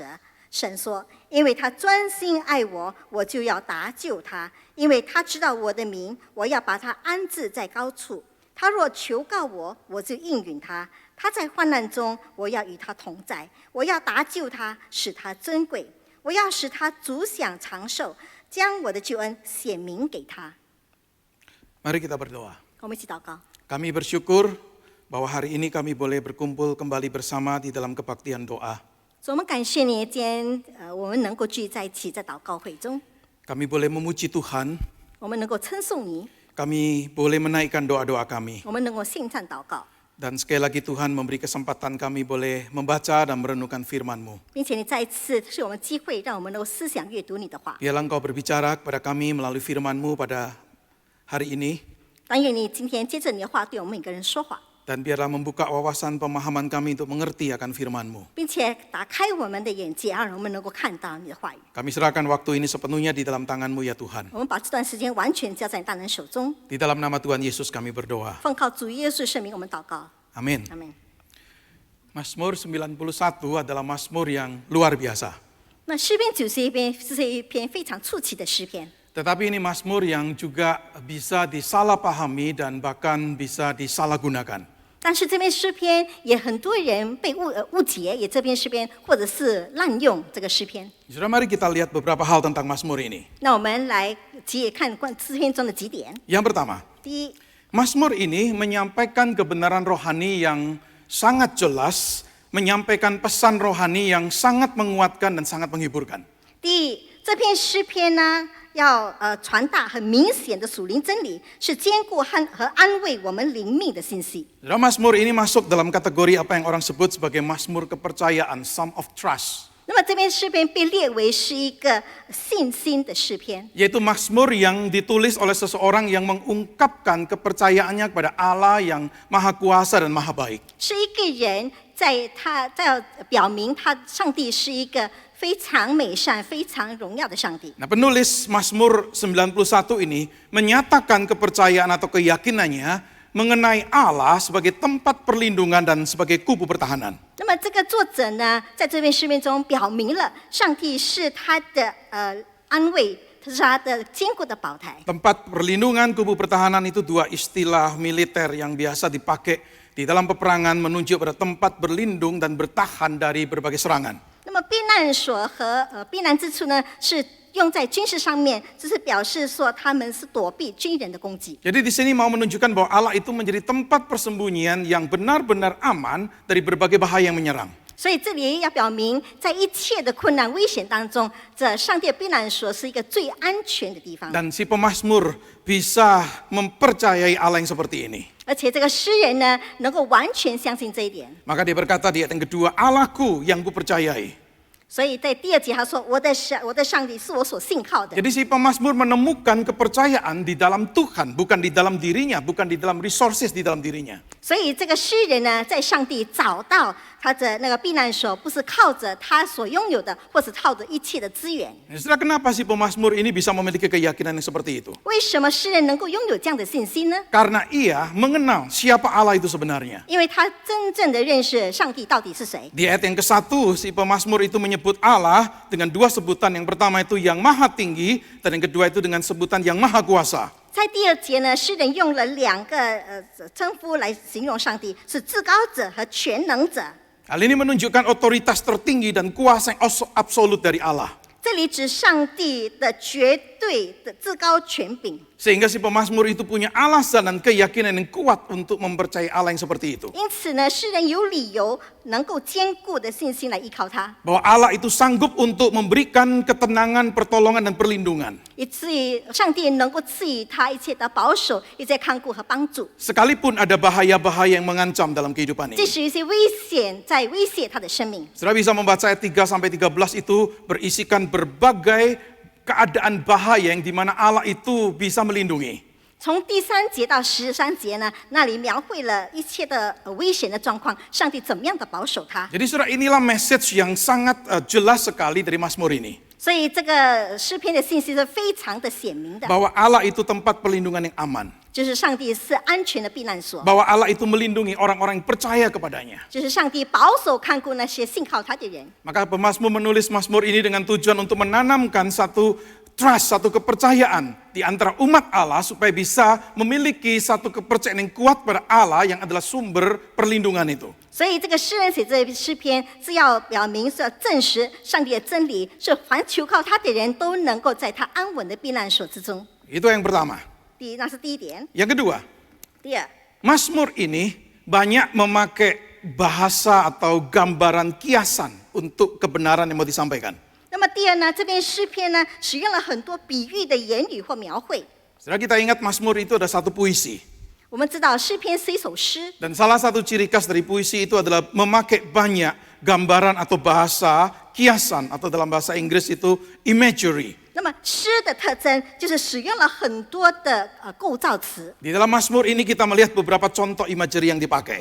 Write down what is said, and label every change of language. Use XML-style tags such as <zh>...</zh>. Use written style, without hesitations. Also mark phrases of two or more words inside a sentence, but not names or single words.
<zh>神说：“因为他专心爱我，我就要搭救他；因为他知道我的名，我要把他安置在高处。他若求告我，我就应允他。 他在患难中，我要与他同在，我要搭救他，使他尊贵，我要使他足享长寿，将我的救恩显明给他。</zh> <id>Mari kita berdoa.</id> <zh>我们一起祷告。</zh> <id>Kami bersyukur bahwa hari ini kami boleh berkumpul kembali bersama di dalam kebaktian doa.</id> <zh>主，我们感谢你，今天我们能够聚在一起，在祷告会中，</zh> <id>Kami boleh memuji Tuhan,</id> <zh>我们能够称颂你，</zh> <id>kami boleh menaikkan doa-doa kami.</id> <zh>我们能够献上祷告，</zh> <id>Dan sekali lagi Tuhan memberi kesempatan kami boleh membaca dan merenungkan firman-Mu.</id> <zh>并且你再一次是我们机会，让我们能够思想阅读你的话。</zh> <id>Biarlah Engkau berbicara kepada kami melalui firman-Mu pada hari ini.</id> <zh>但愿你今天接着你的话，对我们每个人说话，</zh> <id>Dan biarlah membuka wawasan pemahaman kami untuk mengerti akan firman-Mu.</id> <zh>并且打开我们的眼界，让我们能够看到你的话语。</zh> <id>Kami serahkan waktu ini sepenuhnya di dalam tangan-Mu ya Tuhan.</id> <zh>我们把这段时间完全交在你大能手中。</zh> <id>Di dalam nama Tuhan Yesus kami berdoa.</id> <zh>奉靠主耶稣圣名，我们祷告，</zh> <id>Amin.</id> <zh>阿门。</zh> <id>Mazmur 91 adalah Mazmur yang luar biasa.</id> <zh>那诗篇91篇是一篇非常出奇的诗篇，</zh> <id>Tetapi ini Mazmur yang juga bisa disalahpahami dan bahkan bisa disalahgunakan.</id> <zh>但是这篇诗篇也很多人被误解，也这篇诗篇或者是滥用这个诗篇。</zh> <id>Saudara, mari kita lihat beberapa hal tentang Mazmur ini.</id> <zh>那我们来看诗篇中的几点。</zh> <id>Yang pertama,</id> <zh>第一，</zh> <id>Mazmur ini menyampaikan kebenaran rohani yang sangat jelas, menyampaikan pesan rohani yang sangat menguatkan dan sangat menghiburkan.</id> <zh>第一，这篇诗篇呢，要传达很明显的属灵真理，是兼顾和安慰我们灵命的信息。</zh> <id>Saudara, Mazmur ini masuk dalam kategori apa yang orang sebut sebagai Mazmur kepercayaan,</id> <en>Psalm of Trust.</en> <zh>那么这篇诗篇被列为是一个信心的诗篇，</zh> <id>Yaitu Mazmur yang ditulis oleh seseorang yang mengungkapkan kepercayaannya kepada Allah yang maha kuasa dan maha baik.</id> <zh>是一个人在表明上帝是一个非常美善、非常荣耀的上帝。</zh> <id>Nah, penulis Mazmur 91 ini menyatakan kepercayaan atau keyakinannya mengenai Allah sebagai tempat perlindungan dan sebagai kubu pertahanan.</id> <zh>那么这个作者呢，在这篇诗篇中表明了上帝是他的安慰，他是他的坚固的宝台。</zh> <id>Tempat perlindungan, kubu pertahanan itu dua istilah militer yang biasa dipakai di dalam peperangan menunjuk pada tempat berlindung dan bertahan dari berbagai serangan.</id> <zh>那么么避难所和避难之处呢，是用在军事上面，这是表示说他们是躲避军人的攻击。</zh> <id>Jadi di sini mau menunjukkan bahwa Allah itu menjadi tempat persembunyian yang benar-benar aman dari berbagai bahaya yang menyerang.</id> <zh>所以这里要表明，在一切的困难危险当中，这上帝的避难所是一个最安全的地方。</zh> <id>Dan si pemazmur bisa mempercayai Allah yang seperti ini.</id> <zh>而且这个诗人呢，能够完全相信这一点。</zh> <id>Maka dia berkata di ayat yang kedua, Allahku yang kupercayai.</id> <zh>所以在第2节他说：“我的上帝是我所信靠的。”</zh> <id>Jadi si pemazmur menemukan kepercayaan di dalam Tuhan, bukan di dalam dirinya, bukan di dalam resources di dalam dirinya.</id> <zh>所以这个诗人呢，在上帝找到他的那个避难所，不是靠着他所拥有的，或是靠着一切的资源。</zh> <id>Saudara, kenapa si pemazmur ini bisa memiliki keyakinan yang seperti itu?</id> <zh>为什么诗人能够拥有这样的信心呢？</zh> <id>Karena ia mengenal siapa Allah itu sebenarnya.</id> <zh>因为他真正的认识上帝到底是谁。</zh> <id>Di ayat yang ke-1, si pemazmur itu menyebut Allah dengan dua sebutan. Yang pertama itu yang maha tinggi, dan yang kedua itu dengan sebutan yang maha kuasa.</id> <zh>在第2节呢，诗人用了2个称呼来形容上帝，是至高者和全能者。</zh> <id>Hal ini menunjukkan otoritas tertinggi dan kuasa yang absolut dari Allah.</id> <zh>这里指上帝的绝对的至高权柄。</zh> <id>Sehingga si pemazmur itu punya alasan dan keyakinan yang kuat untuk mempercayai Allah yang seperti itu.</id> <zh>因此呢，诗人有理由能够坚固的信心来依靠他，</zh> <id>Bahwa Allah itu sanggup untuk memberikan ketenangan, pertolongan, dan perlindungan.</id> <zh>以至于上帝能够赐予他一切的保守、一切看顾和帮助。</zh> <id>Sekalipun ada bahaya-bahaya yang mengancam dalam kehidupan</id> <zh>即</zh> <id>ini.</id> <zh>使一些危险在威胁他的生命。</zh> <id>Saudara bisa membaca ayat 3-13 itu berisikan berbagai keadaan bahaya yang dimana Allah itu bisa melindungi.</id> <zh>从第3节到13节呢，那里描绘了一切的危险的状况，上帝怎么样的保守他。</zh> <id>Jadi saudara, inilah message yang sangat jelas sekali dari Mazmur ini.</id> <zh>所以这个诗篇的信息是非常的显明的，</zh> <id>Bahwa Allah itu tempat perlindungan yang aman.</id> <zh>就是上帝是安全的避难所，</zh> <id>Bahwa Allah itu melindungi orang-orang yang percaya kepadanya.</id> <zh>就是上帝保守看顾那些信靠他的人。</zh> <id>Maka pemazmur menulis Mazmur ini dengan tujuan untuk menanamkan satu trust, satu kepercayaan di antara umat Allah supaya bisa memiliki satu kepercayaan yang kuat pada Allah yang adalah sumber perlindungan itu.</id> <zh>所以这个诗人写这诗篇是要表明，是要证实上帝的真理，是凡求靠他的人都能够在他安稳的避难所之中。</zh> <id>Itu yang pertama.</id> <zh>那是第一点。</zh> <id>Yang kedua,</id> <zh>第二，</zh> <id>Mazmur ini banyak memakai bahasa atau gambaran kiasan untuk kebenaran yang mau disampaikan.</id> <zh>那么第二呢，这篇诗篇呢，使用了很多比喻的言语或描绘。</zh> <id>Setelah kita ingat Mazmur itu ada satu puisi. 我们知道诗篇是一首诗， Dan salah satu ciri khas dari puisi itu adalah memakai banyak gambaran atau bahasa kiasan atau dalam bahasa Inggris itu imagery.</id> <zh>那么诗的特征就是使用了很多的构造词。</zh> <id>Di dalam Mazmur ini kita melihat beberapa contoh imagery yang dipakai.</id>